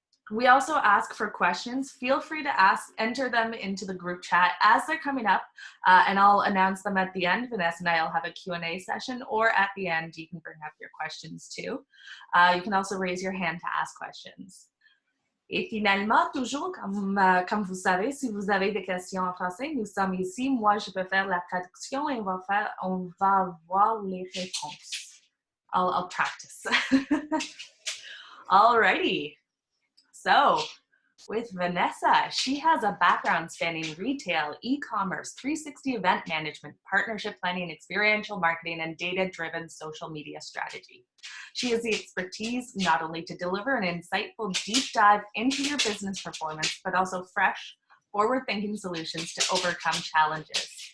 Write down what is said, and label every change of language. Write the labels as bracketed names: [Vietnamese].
[English] We also ask for questions. Feel free to enter them into the group chat as they're coming up, and I'll announce them at the end. Vanessa and I will have a Q&A session, or at the end, you can bring up your questions too. You can also raise your hand to ask questions. [French] Et finalement, toujours, comme vous savez, si vous avez des questions en français, nous sommes ici. Moi, je peux faire la traduction et on va voir les réponses. [English] I'll practice. Alrighty. So, with Vanessa, she has a background spanning retail, e-commerce, 360 event management, partnership planning, experiential marketing, and data-driven social media strategy. She has the expertise not only to deliver an insightful deep dive into your business performance, but also fresh, forward-thinking solutions to overcome challenges.